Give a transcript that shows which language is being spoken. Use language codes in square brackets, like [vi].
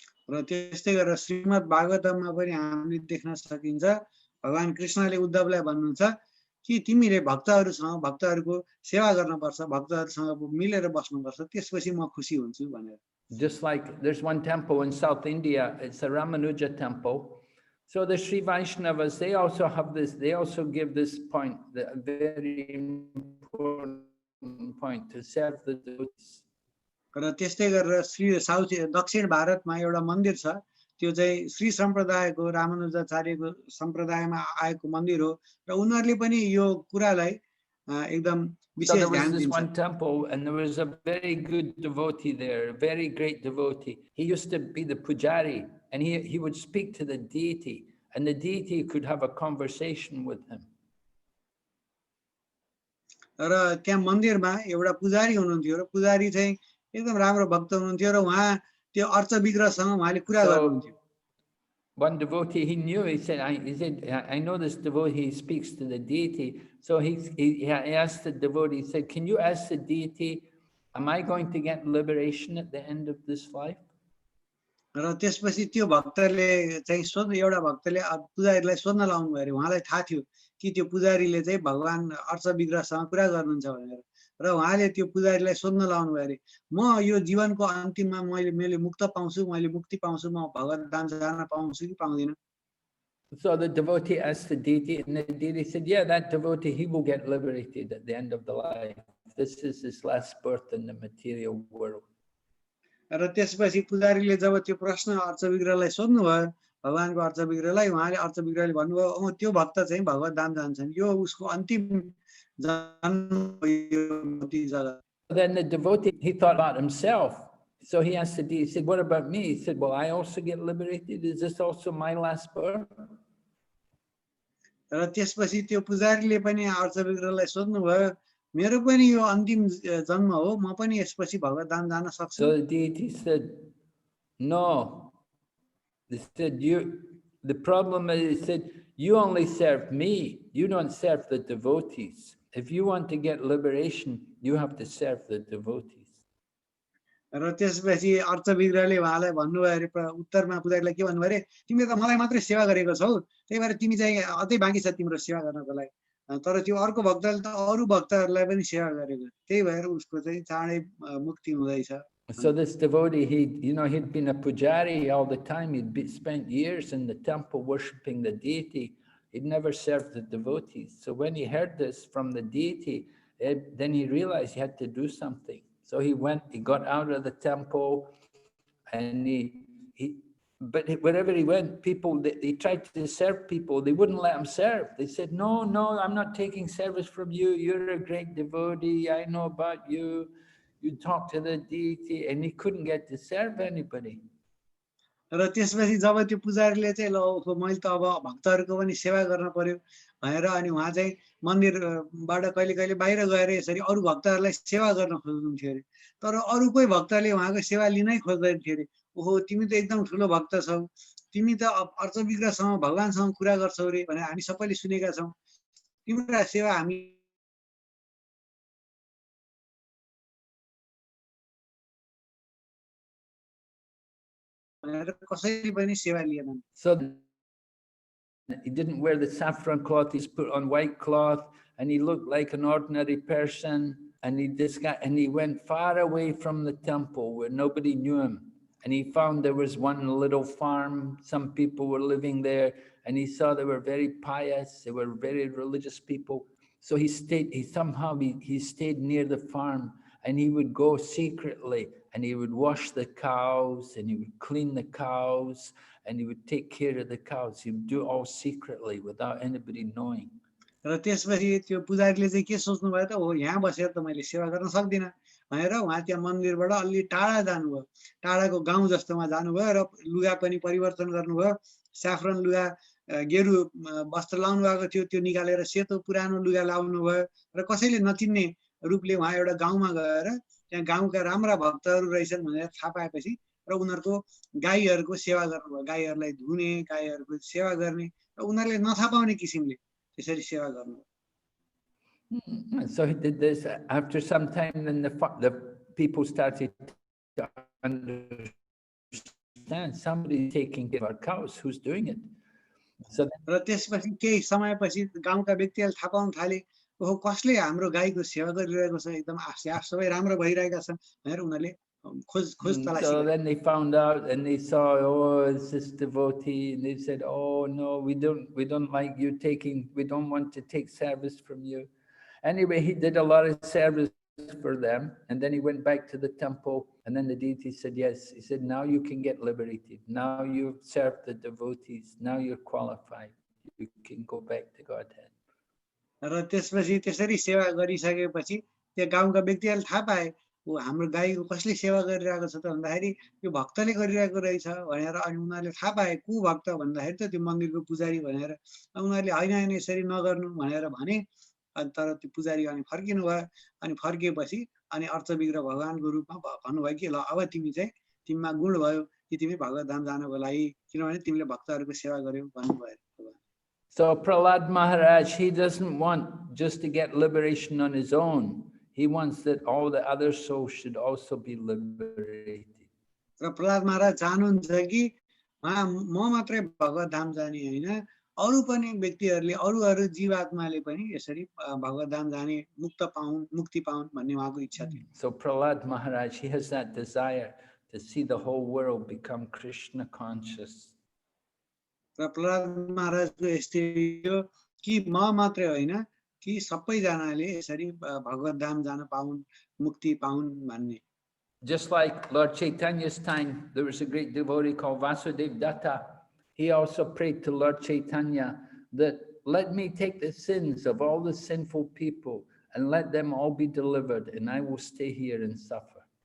[ne] र त्यस्तै गरेर श्रीमद् भागवतममा पनि हामीले देख्न सकिन्छ भगवान कृष्णले उद्धवलाई भन्नुहुन्छ कि तिमीले भक्तहरुको सेवा गर्नुपर्छ भक्तहरुसँग मिलेर बस्नुपर्छ त्यसपछि म खुसी हुन्छु भनेर. [en] Just like there's one temple in South India, it's a Ramanuja temple. So the Sri Vaishnavas, they also have this, they also give this point, the very important point, to serve the devotees. [ne] र त्यस्तै गरेर Shri south दक्षिण भारतमा एउटा मन्दिर छ त्यो चाहिँ श्री सम्प्रदायको रामानुजाचार्यको सम्प्रदायमा आएको मन्दिर हो र उनीहरुले पनि यो कुरालाई एकदम विशेष ध्यान दिन्छ. [en] One temple and there was a very good devotee there, a very great devotee. He used to be the pujari and he would speak to the deity and the deity could have a conversation with him. [ne] र त्यहाँ मन्दिरमा एउटा पुजारी हुनुहुन्थ्यो र पुजारी चाहिँ एकदम राम्रो भक्त हुनुहुन्थ्यो र उहाँ त्यो अर्च विग्रहसँग उहाँले कुरा गर्नुहुन्थ्यो. [en] One devotee, he knew, he said, I know this devotee, he speaks to the deity. So he asked the devotee, he said, can you ask the deity, am I going to get liberation at the end of this life? [ne] र त्यसपछि त्यो भक्तले चाहिँ एउटा भक्तले पुजारीलाई सोध्न लाउनु भयो उहाँलाई थाहा थियो कि त्यो पुजारीले चाहिँ भगवान अर्च विग्रहसँग कुरा गर्नुहुन्छ भनेर र उहाँले त्यो पुजारीलाई सोध्न लाउनु भयो म यो जीवनको अन्तिममा मैले मुक्त पाउँछु मैले मुक्ति पाउँछु म भगवत धाम जान पाउँछु कि पाउँदिन. [en] So the devotee asked the deity and the deity said, yeah, that devotee, he will get liberated at the end of the life. This is his last birth in the material world. [ne] र त्यसपछि पुजारीले जब त्यो प्रश्न urge विग्रहलाई सोध्नु भयो भगवानको urge विग्रहलाई उहाँले urge विग्रहले भन्नुभयो त्यो भक्त चाहिँ भगवत धाम जान्छन् यो उसको अन्तिम जन्म यो जगत. [en] Then the devotee, he thought about himself. So he asked the deity, he said, what about me? He said, well, I also get liberated. Is this also my last birth? [ne] र त्यसपछि त्यो पुजारीले पनि अर्च विग्रहलाई सोध्नु भयो मेरो पनि यो अन्तिम जन्म हो म पनि यसपछि भगवत धाम जान सक्छु. [en] So the deity said, no. They said, the problem is, he said, you only serve me. You don't serve the devotees. If you want to get liberation, you have to serve the devotees. [ne] र त्यसपछि urge विग्रहले उहाँलाई भन्नुभयो अरे उत्तरमा पुजारीलाई के भन्नुभयो अरे तिमीले त मलाई मात्रै सेवा गरेको छौ त्यही भएर तिमी चाहिँ अझै बाँकी छ तिम्रो सेवा गर्नको लागि तर त्यो अर्को भक्तले त अरु भक्तहरुलाई पनि सेवा गरेको त्यही भएर उसको चाहिँ चाँडै मुक्ति हुँदैछ. [en] So this devotee, he'd been a pujari all the time. He'd spent years in the temple worshipping the deity. He'd never served the devotees. So when he heard this from the deity, then he realized he had to do something. So he got out of the temple and he But wherever he went, people, they tried to serve people. They wouldn't let him serve. They said, no, no, I'm not taking service from you. You're a great devotee. I know about you. You talk to the deity. And he couldn't get to serve anybody. [ne] र त्यसपछि जब त्यो पुजारीले चाहिँ ल ओहो मैले त अब भक्तहरूको पनि सेवा गर्न पर्यो भनेर अनि उहाँ चाहिँ मन्दिरबाट कहिले कहिले बाहिर गएर यसरी अरू भक्तहरूलाई सेवा गर्न खोज्नुहुन्थ्यो अरे तर अरू कोही भक्तले उहाँको सेवा लिनै खोज्दैन थियो अरे ओहो तिमी त एकदम ठुलो भक्त छौ तिमी त अर्चविग्रहसँग भगवानसँग कुरा गर्छौ रे भनेर हामी सबैले सुनेका छौँ तिम्रो सेवा हामी कसैले पनि सेवा लिएनन् [en] So he didn't wear the saffron cloth, he's put on white cloth, and he looked like an ordinary person. And he went far away from the temple where nobody knew him. And he found there was one little farm, some people were living there, and he saw they were very pious, they were very religious people. So he stayed near the farm, and he would go secretly, and he would wash the cows, and he would clean the cows, and he would take care of the cows. He would do it all secretly without anybody knowing. [ne] र त्यसपछि त्यो पुजारीले चाहिँ के सोच्नु भयो त हो यहाँ बसेर त मैले सेवा गर्न सक्दिनँ भनेर उहाँ त्यहाँ मन्दिरबाट अलि टाढा जानुभयो टाढाको गाउँ जस्तोमा जानुभयो र लुगा पनि परिवर्तन गर्नुभयो स्याफ्रन लुगा गेरु वस्त्र लाउनु भएको थियो त्यो निकालेर सेतो पुरानो लुगा लाउनु भयो र कसैले नचिन्ने रूपले उहाँ एउटा गाउँमा गएर त्यहाँ गाउँका राम्रा भक्तहरू रहेछन् भनेर थाहा पाएपछि र उनीहरूको गाईहरूको सेवा गर्नुभयो गाईहरूलाई धुने गाईहरूको सेवा गर्ने र उनीहरूले नथाहा पाउने किसिमले त्यसरी सेवा गर्नुभयो [en] So he did this. After some time, then the people started to understand somebody taking care of our cows. Who's doing it? So [ne] र त्यसपछि केही समयपछि गाउँका व्यक्तिहरूले थाहा पाउन थाले ओहो कसले हाम्रो गाईको सेवा गरिरहेको छ एकदम सबै राम्रो भइरहेका छन् भनेर उनीहरूले खोज तलासी [en] so then they found out and they saw, oh, it's this devotee, and they said, oh no, we don't like you we don't want to take service from you. Anyway, he did a lot of service for them, and then he went back to the temple, and then the deity said, yes. He said, now you can get liberated. Now you've served the devotees. Now you're qualified. You can go back to Godhead. [ne] र त्यसपछि त्यसरी सेवा गरिसकेपछि त्यो गाउँका व्यक्तिहरूले थाहा पाए ओ हाम्रो गाईको कसले सेवा गरिरहेको छ त भन्दाखेरि यो भक्तले गरिरहेको रहेछ भनेर अनि उनीहरूले थाहा पाए को भक्त भन्दाखेरि त त्यो मन्दिरको पुजारी भनेर उनीहरूले होइन होइन यसरी नगर्नु भनेर भने अनि तर त्यो पुजारी अनि फर्किनु भयो अनि फर्किएपछि अनि अर्चविग्रह भगवानको रूपमा भन्नुभयो कि ल अब तिमीमा गुण भयो कि तिमी भगवत धाम जानको लागि किनभने तिमीले भक्तहरूको सेवा गर्यौ भन्नुभयो [en] So Prahlad Maharaj, he doesn't want just to get liberation on his own. He wants that all the other souls should also be liberated. [ne] र प्रहलाद महाराज चाहनुहुन्छ कि म मात्रै भगवत धाम जाने हैन अरु पनि व्यक्तिहरुले अरु जीवात्माले पनि यसरी भगवत धाम जाने मुक्ति पाउन् भन्ने उहाँको इच्छा थियो. [en] So Prahlad Maharaj, he has that desire to see the whole world become Krishna conscious. [ne] र प्रहलाद महाराजको यस्तै हो कि म मात्रै हैन कि सबैजनाले यसरी भगवत धाम जान पाउन् मुक्ति पाउन् भन्ने. [en] Just like Lord Chaitanya's time, there was a great devotee called Vasudev Datta. He also prayed to Lord Chaitanya that let me take the sins of all the sinful people and let them all be delivered, and I will stay here and suffer.